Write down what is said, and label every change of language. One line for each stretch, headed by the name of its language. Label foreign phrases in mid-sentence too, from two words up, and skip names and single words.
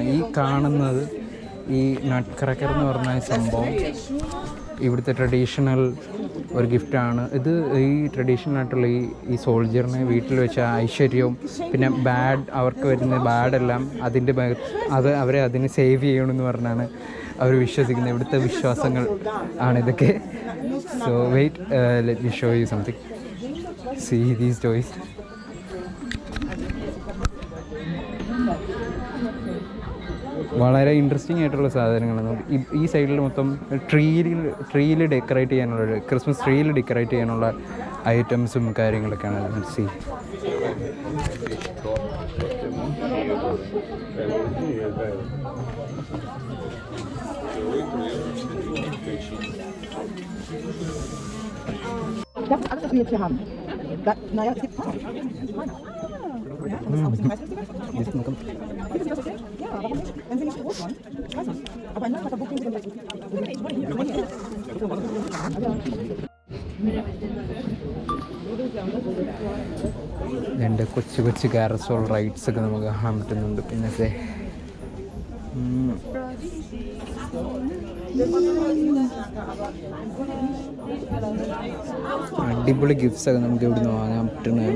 Malayalam: ഈ കാണുന്നത് ഈ
English: nut cracker
Malayalam: എന്ന് പറഞ്ഞ സംഭവം ഇവിടുത്തെ ട്രഡീഷണൽ ഒരു ഗിഫ്റ്റാണ്. ഇത് ഈ ട്രഡീഷണൽ ആയിട്ടുള്ള ഈ സോൾജിയറിനെ വീട്ടിൽ വെച്ച ഐശ്വര്യവും പിന്നെ അവർക്ക് വരുന്ന ബാഡെല്ലാം അവരെ അതിനെ സേവ് ചെയ്യണമെന്ന് പറഞ്ഞാണ് അവർ വിശ്വസിക്കുന്നത്. ഇവിടുത്തെ വിശ്വാസങ്ങൾ ആണിതൊക്കെ.
English: so wait, let me show you something. See these toys.
Malayalam: വളരെ ഇൻട്രസ്റ്റിംഗ് ആയിട്ടുള്ള സാധനങ്ങളാണ്. ഈ സൈഡിൽ മൊത്തം ട്രീയിൽ ഡെക്കറേറ്റ് ചെയ്യാനുള്ള, ക്രിസ്മസ് ട്രീയിൽ ഡെക്കറേറ്റ് ചെയ്യാനുള്ള ഐറ്റംസും കാര്യങ്ങളൊക്കെയാണ്. സി
German: Das ist alles, was wir jetzt hier haben. Naja, es gibt. Ja, das ist auch ein bisschen weiß. Finden Sie das okay? Ja, warum nicht? Wenn Sie nicht groß wollen. Ich weiß nicht. Aber in Nürnberg buchen Sie
Malayalam: എൻ്റെ കൊച്ചു കൊച്ചു
English: carousel rides
Malayalam: ഒക്കെ നമുക്ക് കാണാൻ പറ്റുന്നുണ്ട്. പിന്നെ അടിപൊളി ഗിഫ്റ്റ്സ് ഒക്കെ നമുക്ക് ഇവിടുന്ന് വാങ്ങാൻ പറ്റുന്നതാണ്.